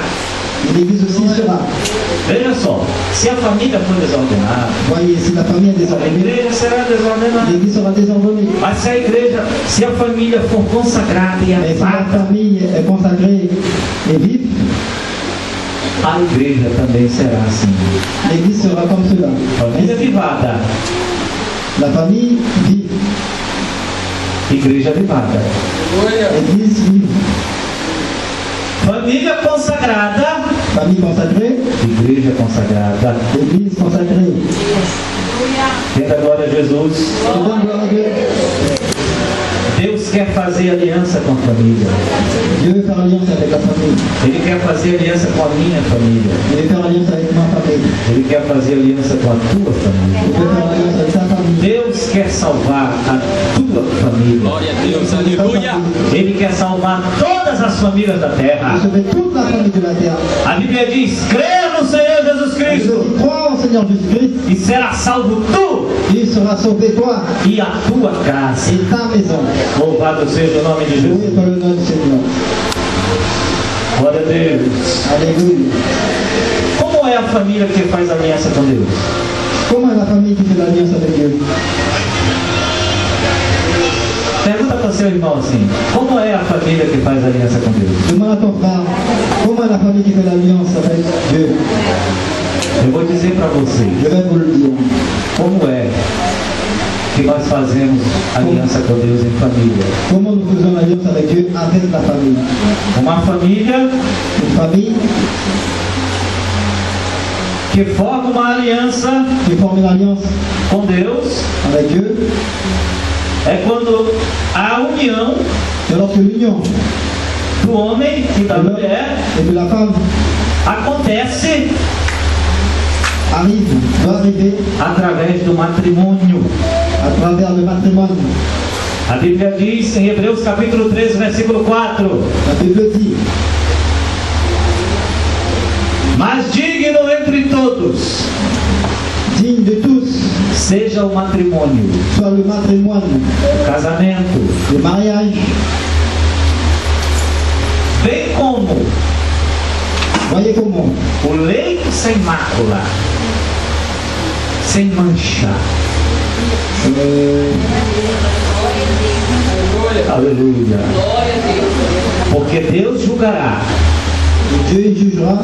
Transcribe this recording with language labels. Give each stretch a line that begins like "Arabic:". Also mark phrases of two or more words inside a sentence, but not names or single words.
French: et l'église aussi sera.
Portuguese: Veja só, se a família for desordenada,
French: Voyez, si la famille est
Portuguese: a
French: désordonnée,
Portuguese: igreja será desordenada.
French: l'église sera désordonnée.
Portuguese: Mas se a família for consagrada e
French: Mais si la
Portuguese: avivada,
French: famille est consacrée et vive,
Portuguese: a igreja também será assim.
French: l'église sera comme cela.
Portuguese: Família avivada,
French: La famille vive,
Portuguese: igreja avivada. Glória.
French: l'église vive.
Portuguese: Família consagrada,
French: Famille consacrée,
Portuguese: igreja consagrada.
French: l'église consacrée.
Portuguese: Tenda glória a Jesus.
French: Je donne gloire à Dieu.
Portuguese: Deus quer fazer aliança com a família.
French: Dieu veut faire alliance avec la famille.
Portuguese: Ele quer fazer aliança com a minha família.
French: Il veut faire alliance avec ma famille.
Portuguese: Ele quer fazer aliança com a tua família.
French: Il veut faire alliance avec ta famille.
Portuguese: Deus quer salvar a tua família. Glória a Deus, aleluia. Ele quer salvar todas as famílias da terra.
French: Il sauver toute la famille de la terre.
Portuguese: A Bíblia diz: crê no Senhor Jesus
French: Je
Portuguese: Cristo
French: dis, crois au Seigneur Jésus-Christ,
Portuguese: e será salvo tu
French: il sera sauvé toi
Portuguese: e a tua casa.
French: et ta maison.
Portuguese: Louvado seja o nome de
French: Loué
Portuguese: Jesus.
French: soit le nom du Seigneur.
Portuguese: Glória a Deus.
French: Alléluia.
Portuguese: Como é a família que faz aliança com Deus?
French: Comment est la famille qui fait l'alliance avec Dieu?
Portuguese: Pergunta para o seu irmão assim: como é a família que faz aliança com Deus?
French: Demande à ton frère, comment est la famille qui fait l'alliance avec Dieu?
Portuguese: Eu vou dizer para vocês
French: Je vais vous le dire.
Portuguese: como é que nós fazemos aliança com Deus em família.
French: Comment nous faisons l'alliance avec Dieu avec la famille?
Portuguese: Uma família
French: Une famille
Portuguese: que forma uma aliança
French: qui forme une alliance
Portuguese: com Deus
French: avec Dieu,
Portuguese: é quando a união
French: c'est lorsque l'union
Portuguese: do homem e da mulher
French: et de la femme
Portuguese: acontece
French: arrive, doit arriver
Portuguese: através do matrimônio.
French: à travers le matrimoine.
Portuguese: A Bíblia diz em Hebreus capítulo 13, versículo 4:
French: La Bible dit,
Portuguese: mas digno entre todos
French: digne de tous,
Portuguese: seja o matrimônio,
French: soit le matrimoine,
Portuguese: o casamento,
French: le mariage,
Portuguese: bem como
French: voyez comment,
Portuguese: o leito sem mácula, sem mancha. Aleluia. Porque Deus julgará
French: Dieu jugera